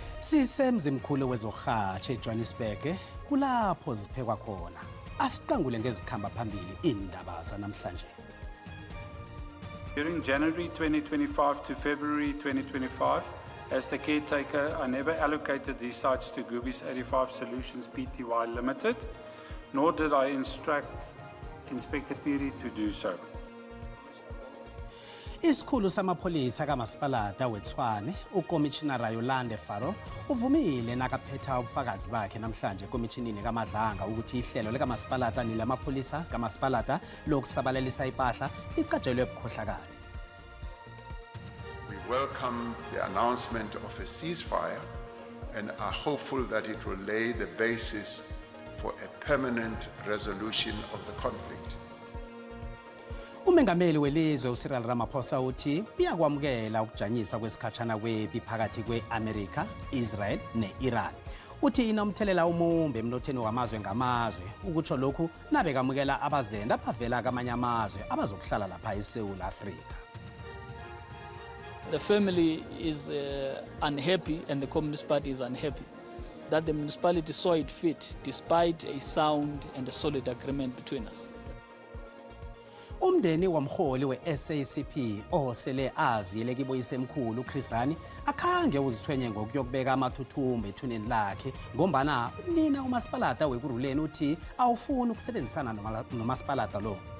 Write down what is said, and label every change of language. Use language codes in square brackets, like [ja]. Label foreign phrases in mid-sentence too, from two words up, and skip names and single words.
[nr] Sisemzimkhulu wezohatshe eJohannesburg kulapho ziphekwa khona. Asiqangule ngezikhamba phambili indaba zanamhlanje. [en] During January 2025 to February 2025, as the caretaker, I never allocated these sites to Goobies 85 Solutions Pty Limited, nor did I instruct Inspector Piri to do so. [nr] Isikhulu samapholisa kaMasipalata weTshwane, uKomishinara Yolande Faro, uvumile nakaphetha ubufakazi bakhe namhlanje ekomishinini kaMadlanga ukuthi ihlelo likaMasipalata nilamapholisa kaMasipalata lokusabalalisa impahla licatshelwe ubukhohlakali. [en] We welcome the announcement of a ceasefire and are hopeful that it will lay the basis for a permanent resolution of the conflict. [nr] Umengameli welizwe uCyril Ramaphosa uthi uyakwamukela ukujanyiswa kwesikhatshana kwepi phakathi kwe-America, Israel ne-Iran. Uthi inomthelela umumbe emnothweni wamazwe ngamazwe ukutsho lokhu nabe kamukela abazenda abavela kamanye amazwe abazokuhlala lapha eSouth Africa. [en] The family is unhappy and the Communist Party is unhappy that the municipality saw it fit despite a sound and a solid agreement between us. [nr] Umndeni wamholi we-SACP osele aziyele kiboyisemkhulu uChrisani akhange uzithwenye ngokuyokubeka amathuthumbo ethuneni lakhe ngombana nina uMasipalata wekuruleni uthi awufuni ukusebenzisana noMasipalata lo.